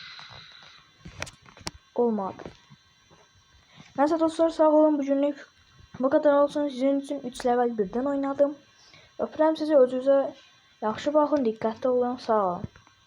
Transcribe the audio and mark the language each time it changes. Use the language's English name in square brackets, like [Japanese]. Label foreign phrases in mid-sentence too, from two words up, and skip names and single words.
[Azerbaijani] Olmadı. [Turkish] Neyse dostlar sağ olun, bugünlük Bu kadar olsun. Sizin için 3 level birden oynadım. [Azerbaijani] Öpürəm sizi, özünüzə yaxşı baxın, diqqətli olun, sağ olun.